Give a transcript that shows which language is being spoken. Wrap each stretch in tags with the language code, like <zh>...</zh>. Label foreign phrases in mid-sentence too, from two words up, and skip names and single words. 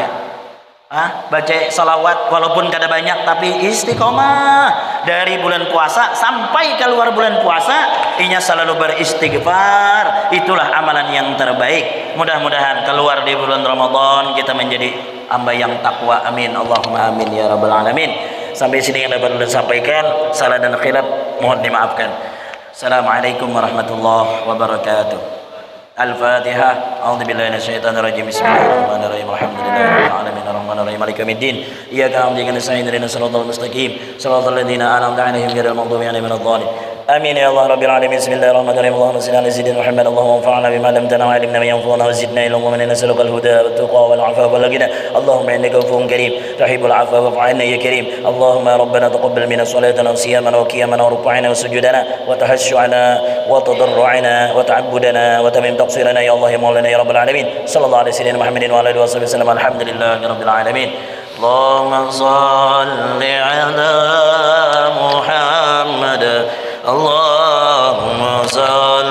<id>Baca salawat walaupun kada banyak tapi istiqomah dari bulan puasa sampai keluar bulan puasa, inya selalu beristighfar. Itulah amalan yang terbaik. Mudah-mudahan keluar di bulan Ramadan kita menjadi hamba yang takwa.</id> <ar>آمين اللهم آمين يا رب العالمين.</ar> <id>Sampai sini yang dapat saya sampaikan. Salah dan khilaf mohon dimaafkan.</id> <ar>السلام عليكم ورحمة الله وبركاته. Al-Fatihah. أعوذ بالله من الشيطان الرجيم بسم الله الرحمن الرحيم الحمد لله رب العالمين الرحمن الرحيم مالك يوم الدين. إياك نعبد وإياك نستعين اهدنا الصراط المستقيم صراط الذين أنعمت عليهم غير المغضوب عليهم ولا الضالين. آمين يا الله رب العالمين بسم الله الرحمن الرحيم اللهم صل على سيدنا محمد. اللهم انفعنا بما علمتنا وعلمنا ما ينفعنا وزدنا علما وإنا نسألك الهدى والتقى والعفاف والغنى. اللهم إنك عفو كريم تحب العفو فاعف عنا يا كريم. اللهم ربنا تقبل منا صلاتنا وصيامنا وقيامنا وركوعنا وسجودنا وتخشعنا وتضرعنا وتعبدنا وتمم تقصيرنا يا الله يا مولانا يا رب العالمين. صلى الله عليه وسلم محمد وآله وسلم الحمد لله رب العالمين. اللهم صل على محمد. اللهم صل</ar>